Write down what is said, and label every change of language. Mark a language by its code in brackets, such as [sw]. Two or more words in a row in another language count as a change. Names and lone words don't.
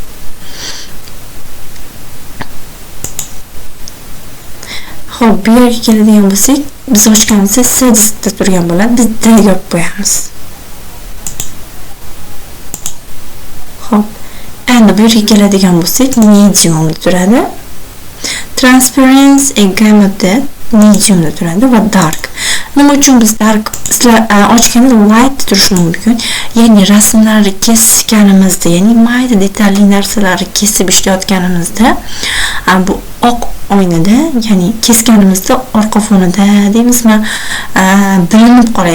[uz] Xo'p, bu yerga keladigan bo'lsak, biz ochganimizda S diskda turgan bo'ladi, biz D deb qo'yamiz. Xo'p, endi bu yerga keladigan bo'lsak, medium da turadi. [en] Transparency and gamut [uz] medium da turadi va dark. Nima uchun biz dark ochganda light turishi mumkin? Ya'ni rasmlarni kesganimizda, ya'ni mayda detalli narsalarni kesib ishlayotganimizda bu oq oynada, ya'ni kesganimizda orqa fonida deymizmi, bilinib qoladi.